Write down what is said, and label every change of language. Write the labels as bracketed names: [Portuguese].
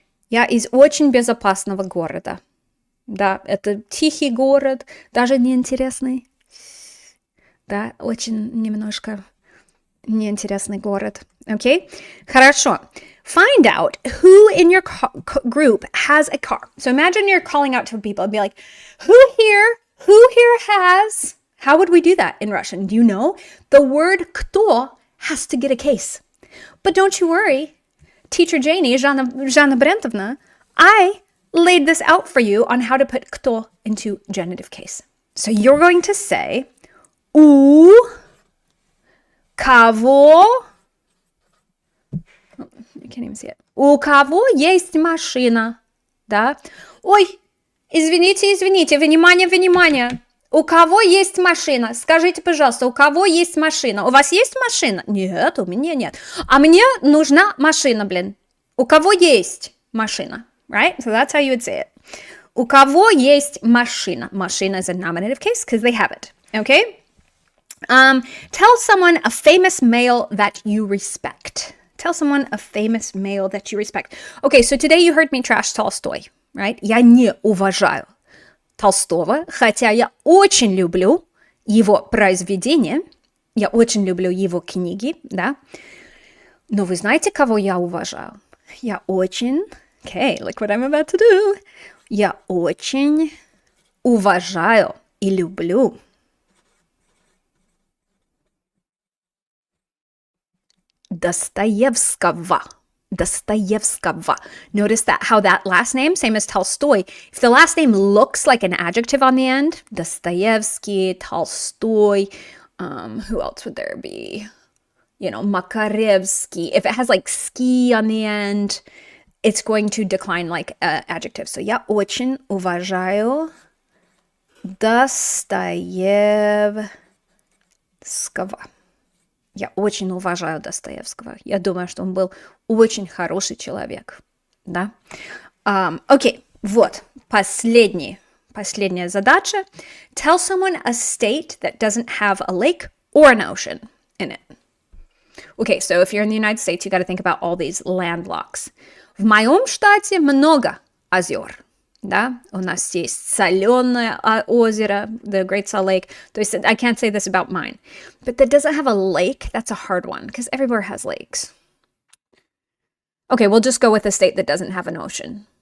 [Russian] Я из очень безопасного города. Да, это тихий город, даже неинтересный. Да, очень немножко неинтересный город. Okay? Хорошо. [English] Find out who in your group has a car. So imagine you're calling out to people and be like, who here has, how would we do that in Russian? Do you know? The word кто has to get a case. But don't you worry. Teacher Janey, Жанна Брентовна, I laid this out for you on how to put кто into genitive case. So you're going to say, [Russian] у кого, [English] I can't even see it. [Russian] У кого есть машина? Да? Ой, извините, внимание. У кого есть машина? Скажите, пожалуйста, у кого есть машина? У вас есть машина? Нет, у меня нет. А мне нужна машина, блин. У кого есть машина? [English] Right? So that's how you would say it. [Russian] У кого есть машина? [English] Машина is a nominative case because they have it. Okay? Tell someone a famous male that you respect. Tell someone a famous male that you respect. Okay, so today you heard me trash Tolstoy, right? [Russian] Я не уважаю Толстого, хотя я очень люблю его произведения, я очень люблю его книги, да? Но вы знаете, кого я уважаю? Я очень... [English] Okay, look what I'm about to do. [Russian] Я очень уважаю и люблю Dostoevskого. [English] Dostoevskого. Notice that how that last name, same as Tolstoy, if the last name looks like an adjective on the end, Dostoevsky, Tolstoy, who else would there be? You know, Makarevsky. If it has like ski on the end, it's going to decline like adjective. So [Russian] я очень уважаю Достоевского. Я очень уважаю Достоевского. Я думаю, что он был очень хороший человек. Да? Окей, вот. Последняя задача. [English] Tell someone a state that doesn't have a lake or an ocean in it. Okay, so if you're in the United States, you got to think about all these landlocks. [Russian] В моем штате много озер. Да? У нас есть соленое озеро, the Great Salt Lake. То есть, [English] I can't say this about mine. But that doesn't have a lake. That's a hard one, because everywhere has lakes. Okay, we'll just go with a state that doesn't have an ocean.